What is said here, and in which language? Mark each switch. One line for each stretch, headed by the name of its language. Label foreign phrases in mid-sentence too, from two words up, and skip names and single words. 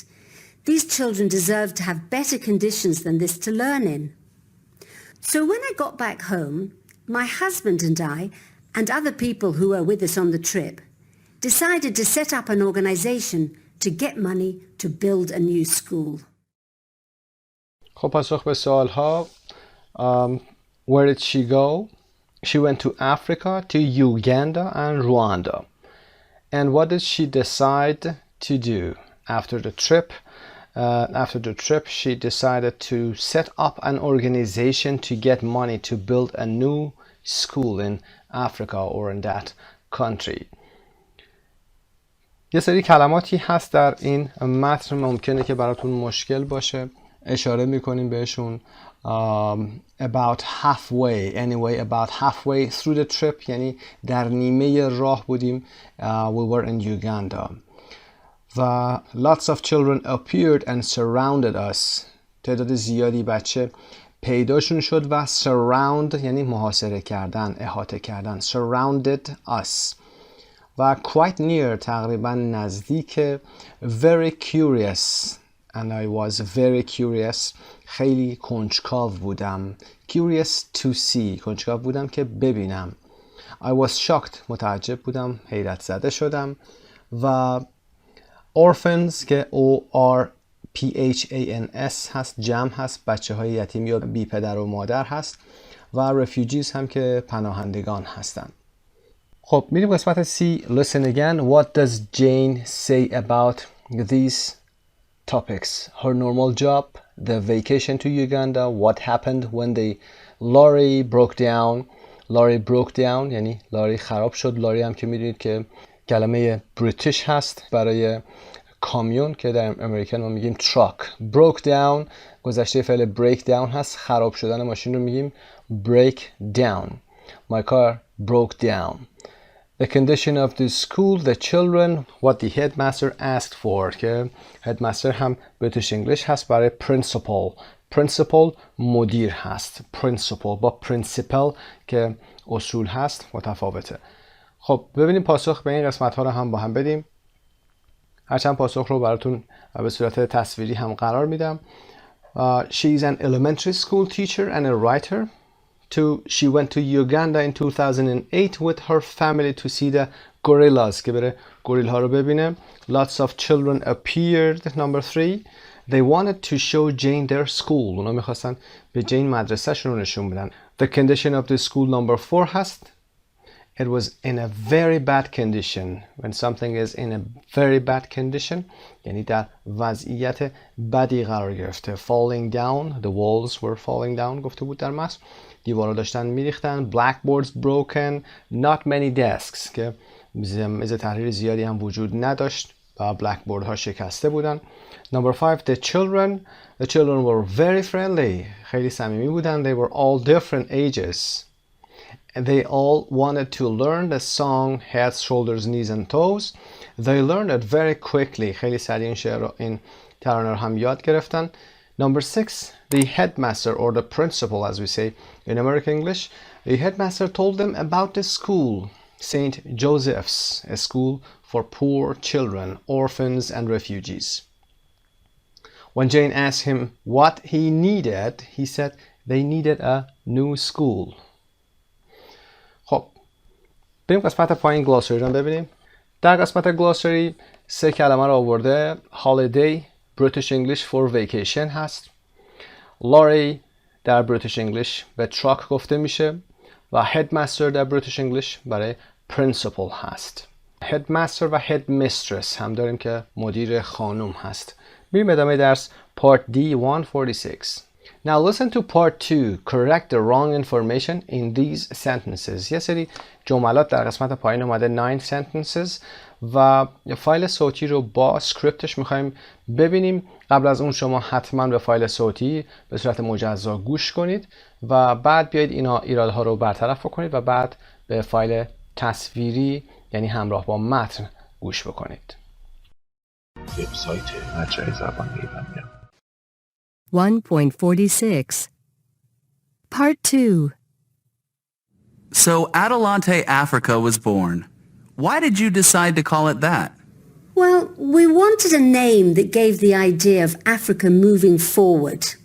English: These children deserve to have better conditions than this to learn in. So when I got back home, my husband and I, and other people who were with us on the trip, decided to set up an organization to get money to build a new school.
Persian: خب پاسخ به سوال ها.
English: Where did she go? She went to Africa, to Uganda and Rwanda. And what did she decide to do after the trip? After the trip, she decided to set up an organization to get money to build a new school in Africa or in that country.
Persian: یه سری کلماتی هست در این متن ممکنه که براتون مشکل باشه. اشاره میکنیم بهشون.
English: About halfway, anyway, about halfway through the trip,
Persian: یعنی در نیمه راه بودیم.
English: We were in Uganda. و lots of children appeared and surrounded us.
Persian: تعداد زیادی بچه پیداشون شد و surround یعنی محاصره کردن، احاطه کردن.
English: Surrounded us. و quite near
Persian: تقریبا نزدیک.
English: Very curious. And I was very curious.
Persian: خیلی کنجکاو بودم.
English: Curious to see.
Persian: کنجکاو بودم که ببینم.
English: I was shocked.
Persian: متعجب بودم. حیرت زده شدم. و orphans که O-R-P-H-A-N-S هست، جمع هست، بچه های یتیم یا بی پدر و مادر هست. و refugees هم که پناهندگان هستند. خب میریم قسمت C.
English: Listen again. What does Jane say about these topics? Her normal job, the vacation to Uganda, what happened when the lorry broke down. Lorry broke down
Persian: یعنی لاری خراب شد. لاری هم که میدونید که کلمه بریتیش هست برای کامیون که در امریکن ما میگیم truck.
English: Broke down
Persian: گذشته فعل
English: break down
Persian: هست. خراب شدن ماشین رو میگیم
English: break down. My car broke down. The condition of the school, the children, what the headmaster asked for.
Persian: که headmaster هم
English: British English
Persian: هست برای principal. Principal مدیر هست. Principal با principal که اصول هست متفاوته. خب ببینیم پاسخ به این قسمت ها رو هم با هم بدیم. هرچند پاسخ رو براتون به صورت تصویری هم قرار میدم.
English: She is an elementary school teacher and a writer. She went to Uganda in 2008 with her family to see the gorillas.
Persian: که بره گوریل ها رو ببینه.
English: Lots of children appeared. Number 3. They wanted to show Jane their school.
Persian: اونا میخواستن به جین مدرسه شون رو نشون بدن.
English: The condition of the school number 4 هست. It was in a very bad condition. When something is in a very bad condition,
Persian: یعنی در وضعیت بدی قرار گرفته.
English: Falling down, the walls were falling down
Persian: گفته بود در متن. دیوارا داشتن میریختن.
English: Blackboards broken, not many desks
Persian: که میز تحریر زیادی هم وجود نداشت و blackboard ها شکسته بودن.
English: Number 5, the children were very friendly.
Persian: خیلی صمیمی بودن.
English: They were all different ages. They all wanted to learn the song Heads, Shoulders, Knees and Toes. They learned it very quickly.
Persian: خیلی سریع این ترانه رو هم یاد گرفتن.
English: Number 6, the headmaster or the principal as we say in American English, the headmaster told them about the school, St. Joseph's, a school for poor children, orphans and refugees. When Jane asked him what he needed, he said they needed a new school.
Persian: خب بریم قسمت پایین گلاسری رو ببینیم. در قسمت گلاسری 3 کلمه رو آورده.
English: holiday British English for vacation هست.
Persian: lorry در
English: British English
Persian: به truck گفته میشه و headmaster در
English: British English
Persian: برای principal هست. headmaster و headmistress هم داریم که مدیر خانم هست. بریم ادامه درس
English: part D
Persian: 146.
English: Now listen to part 2. Correct the wrong information in these sentences.
Persian: یه سری جملات در قسمت پایین اومده 9 sentences و فایل صوتی رو با سکریپتش میخوایم ببینیم. قبل از اون شما حتما به فایل صوتی به صورت مجزا گوش کنید و بعد بیایید اینا ایرادها رو برطرف کنید و بعد به فایل تصویری یعنی همراه با متن گوش بکنید. وبسایت مجموعه زبان ایرانیان.
English: 1.46 Part 2 So Adelante Africa was born. Why did you decide to call it that? Well, we wanted a name that gave the idea of Africa moving forward.